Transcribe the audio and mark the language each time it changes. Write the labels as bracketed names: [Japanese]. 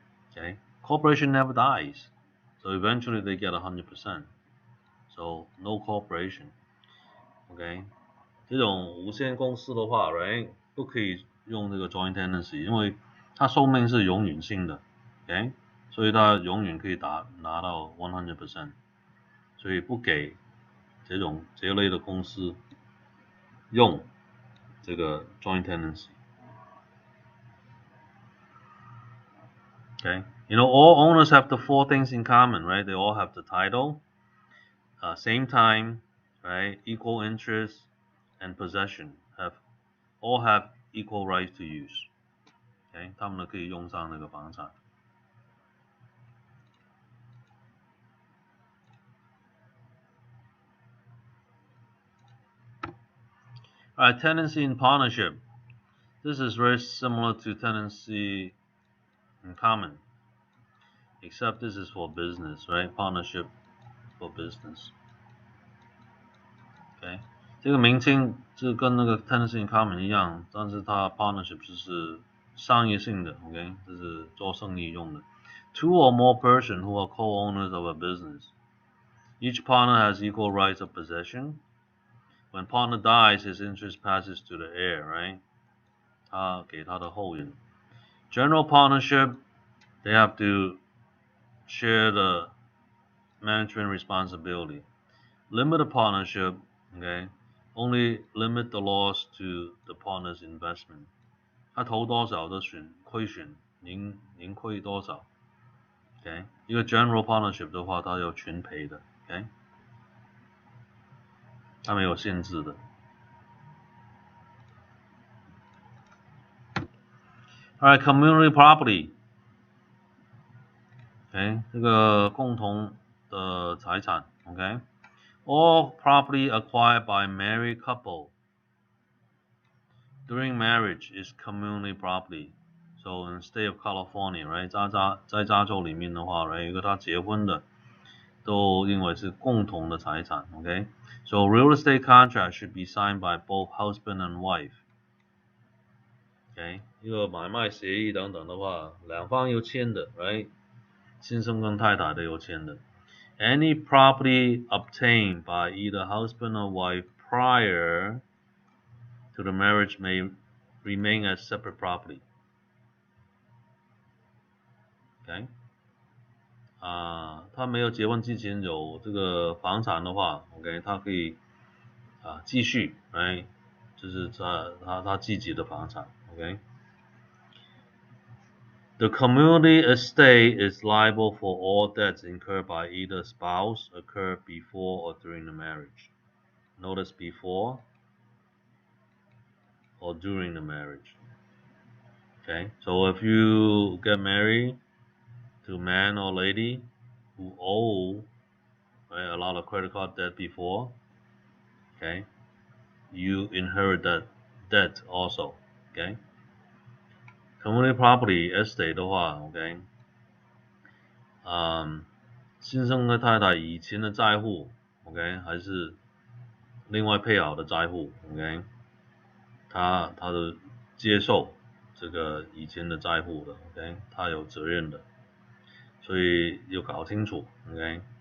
[English] Okay, corporation never dies, so eventually they get 100%. So no corporation. [Chinese] Okay， 这种无限公司的话 ，right， 不可以用这个 joint tenancy， 因为它寿命是永远性的 ，OK， 所以它永远可以拿到 100%， 所以不给这类的公司用这个 joint tenancy。 [English] Okay, all owners have the 4 things in common, right? They all have the title, same time, right? Equal interest and possession all have equal rights to use. [Chinese] Okay, 他们都可以用上那个房产。 [English] Alright, tenancy in partnership. This is very similar to tenancy in common, except this is for business, right? Partnership for business. [Chinese] OK， 这个名称就跟那个 tenancy in common 一样，但是它 partnership 就是商业性的 ，OK， 这是做生意用的。 [English] 2 or more persons who are co-owners of a business. Each partner has equal rights of possession. When partner dies, his interest passes to the heir, right? [Chinese] 他给他的后人。 [English] General partnership, they have to share the management responsibility. Limited partnership, okay, only limit the loss to the partner's investment. [Chinese] 他投多少的亏损，您亏多少 ，OK。一个 general partnership 的话，它有全赔的 ，OK， 它没有限制的。 [English] Alright, community property. [Chinese] OK， 这个共同的财产 ，OK。 [English] All property acquired by a married couple during marriage is community property. So in the state of California, right， [Chinese] 在加州里面的话 ，right， 如果他结婚的，都认为是共同的财产 ，OK。 [English] So real estate contract should be signed by both husband and wife. [Chinese] OK， 一个买卖协议等等的话，两方有签的 ，right？先生跟太太都有签的。 [English] Any property obtained by either husband or wife prior to the marriage may remain as separate property. [Chinese] OK， 他没有结婚之前有这个房产的话 ，OK， 他可以继续，哎，就是他自己的房产 ，OK。 [English] The community estate is liable for all debts incurred by either spouse occurred before or during the marriage. Notice before or during the marriage. Okay, so if you get married to a man or lady who owe a lot of credit card debt before, okay, you inherit that debt also. [Chinese] Okay, community property estate 的话 ，OK， 先生跟太太以前的债户 ，OK， 还是另外配偶的债户 ，OK， 他的接受这个以前的债户的 ，OK， 他有责任的，所以要搞清楚 ，OK，